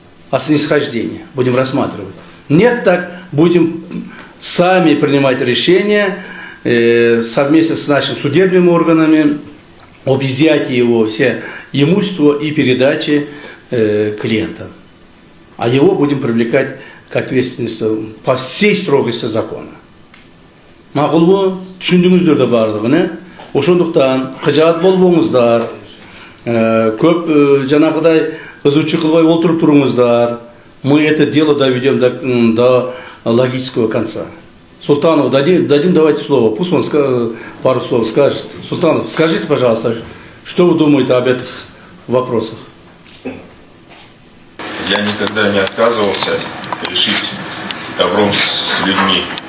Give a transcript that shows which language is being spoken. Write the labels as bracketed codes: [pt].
[ru] О снисхождении будем рассматривать. Нет, так будем сами принимать решения совместно с нашими судебными органами об изъятии его все имущества и передаче клиентам. А его будем привлекать к ответственности по всей строгости закона. [kk] Мақұл түсіндіңіздер де барлығын. [ky] Ошондуктан кыжаат болбоңуздар. Көп жанагыдай ызучу кылбай олтуруп туруңуздар. [ru] Мы это дело доведем до логического конца. Султанову дадим давайте слово. Пусть он пару слов скажет. Султанов, скажите, пожалуйста, что вы думаете об этих вопросах? Я никогда не отказывался решить добром с людьми.